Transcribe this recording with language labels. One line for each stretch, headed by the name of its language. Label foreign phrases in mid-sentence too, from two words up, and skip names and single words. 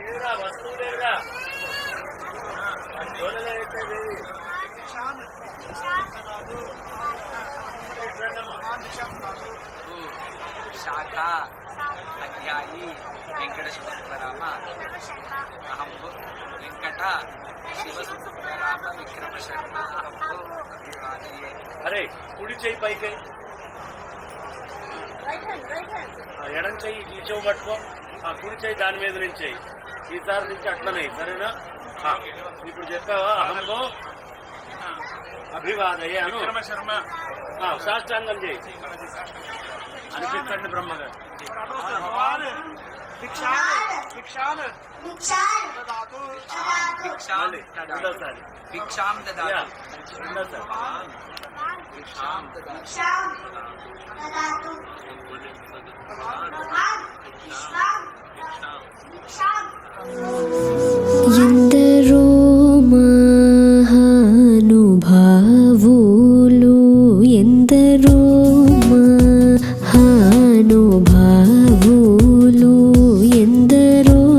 Sanskrit: शाखा अध्यायी वेंकट शिवसुंदराम अहं वेंकट शिवसुंदराम विक्रम शर्मा अभिवादये।
Telugu: అరే కుడి చెయ్యి పైకి ఎడం చెయ్యి ఈ చెవు పట్టుకో, ఆ కుడి చెయ్యి దాని మీద నుంచి ఈసారి నుంచి అట్లనే, సరేనా? ఇప్పుడు చెప్పావా అహంలో అభివాదయ్య అను సాష్టాంగం చేయి అనిపించండి బ్రహ్మగారు.
Sanskrit: भिक्षां ददातु
Telugu: ఎందరో మహానుభావులు ఎందరో మహానుభావులు ఎందరో